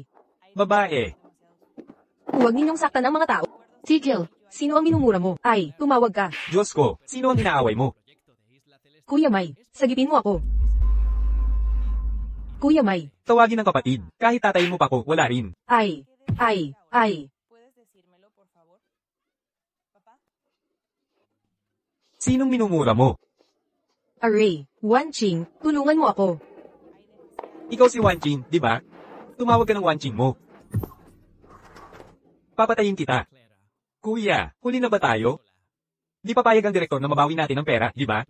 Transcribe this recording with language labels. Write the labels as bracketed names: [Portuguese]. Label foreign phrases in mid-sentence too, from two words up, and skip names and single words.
[Filipino] Babae. Huwag ninyong saktan ang mga tao. Tigil. Sino ang minumura mo? Ay, tumawag ka. Diyos ko, sino ang inaaway mo? Kuya May, sagipin mo ako. Kuya May. Tawagin ng kapatid. Kahit tatayin mo pa ko, wala rin. Ay. [Spanish] ¿puedes decírmelo, por favor? Papá, [Filipino] Sinong minumura mo? Array. Wan Qing, tulungan mo ako. Ikaw si Wan Qing, di ba? Tumawag ka ng Wan Qing mo. Papatayin kita. Kuya, huli na ba tayo? Di papayag ang direktor na mabawi natin ang pera, di ba?